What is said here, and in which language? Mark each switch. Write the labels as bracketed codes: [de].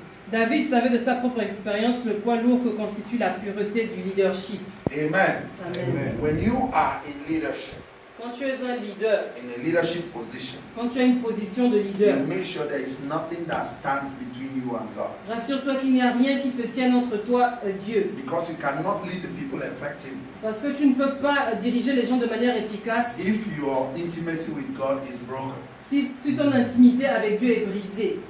[fr] David savait de sa propre expérience le poids lourd que constitue la pureté du leadership. Amen. Amen. [en] When you are in leadership, [fr] Quand tu es un leader, [en] in a leadership position, [fr] quand tu as une position de [en] you [fr] leader, [en] make sure there is nothing that stands between you and God. [fr] rassure-toi qu'il n'y a rien qui se tienne entre toi et Dieu. [en] Because you cannot lead the people effectively [fr] Parce que tu ne peux pas diriger les gens de manière efficace [en] if your intimacy with God is broken. [fr] si ton intimité avec Dieu est brisée.